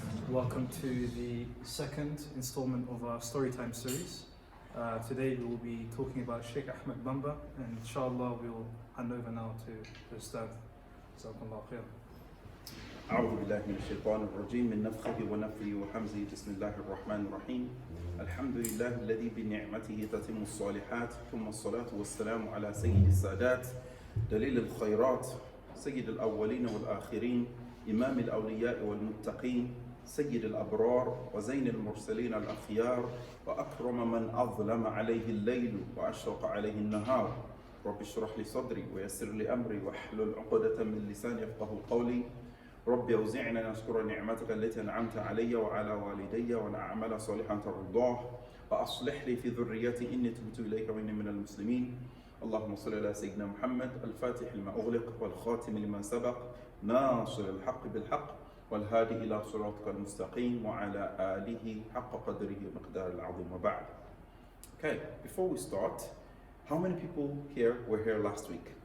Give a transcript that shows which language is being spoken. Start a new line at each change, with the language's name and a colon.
English: Welcome to the second installment of our Storytime series. Today we will be talking about Sheikh Ahmadou Bamba, and inshallah we will hand over now to the Ustadh. Jazakallahu khair.
Arabic: أعوذ بالله من الشيطان الرجيم من نفخه ونفثه وحمزه بسم الله الرحمن الرحيم الحمد لله الذي بنعمته تتم الصالحات ثم الصلاة والسلام على سيد السادات دليل الخيرات سيد الأولين والآخرين إمام الأولياء والمتقين سيد الأبرار وزين المرسلين الأخيار وأكرم من أظلم عليه الليل وأشرق عليه النهار رب اشرح لي صدري ويسر لي أمري واحلل عقدة من لساني يفقهوا قولي رب أوزعني أن أشكر نعمتك التي أنعمت علي وعلى والدي وأن أعمل صالحا ترضاه وأصلح لي في ذريتي إني تبت إليك وإني من المسلمين اللهم صل على سيدنا محمد الفاتح لما أغلق والخاتم لما سبق ناصر الحق بالحق والهادي إلى صراطك المستقيم وعلى آله حق قدره ومقدار العظيم وبعد.
English: Okay, before we start, how many people here were here last week?